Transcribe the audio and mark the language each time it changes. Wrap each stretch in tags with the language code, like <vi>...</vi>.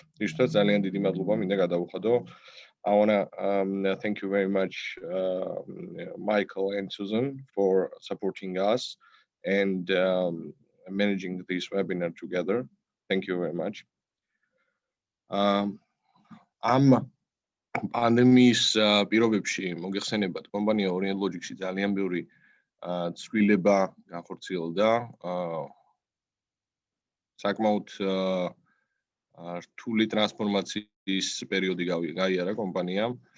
<ka>Ისთვის ძალიან დიდი მადლობა მინდა გადავუხადო.</ka> <en>I want to thank you very much Michael and Susan for supporting us and managing this webinar together. Thank you very much.</en> <ka>პანდემიის პირობებში მოგეხსენებათ კომპანია Orient Logic-ში ძალიან ბევრი ცვლილება განხორციელდა. საკმაოდ რთული ტრანსფორმაციის პერიოდი გაიარა კომპანიამ.</ka>